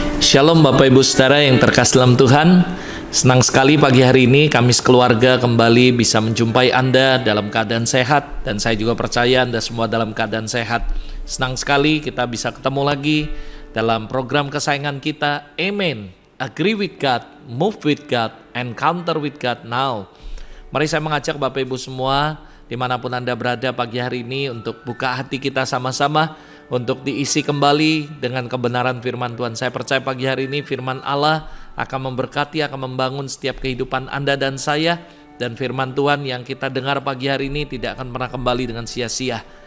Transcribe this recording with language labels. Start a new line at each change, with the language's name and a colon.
Indonesian: Shalom Bapak Ibu Saudara yang terkasih dalam Tuhan. Senang sekali pagi hari ini kami sekeluarga kembali bisa menjumpai Anda dalam keadaan sehat. Dan saya juga percaya Anda semua dalam keadaan sehat. Senang sekali kita bisa ketemu lagi dalam program kesayangan kita, Amen.
English: Agree with God, move with God, encounter with God now.
Indonesian: Mari saya mengajak Bapak Ibu semua dimanapun Anda berada pagi hari ini untuk buka hati kita sama-sama untuk diisi kembali dengan kebenaran firman Tuhan. Saya percaya pagi hari ini firman Allah akan memberkati, akan membangun setiap kehidupan Anda dan saya. Dan firman Tuhan yang kita dengar pagi hari ini tidak akan pernah kembali dengan sia-sia.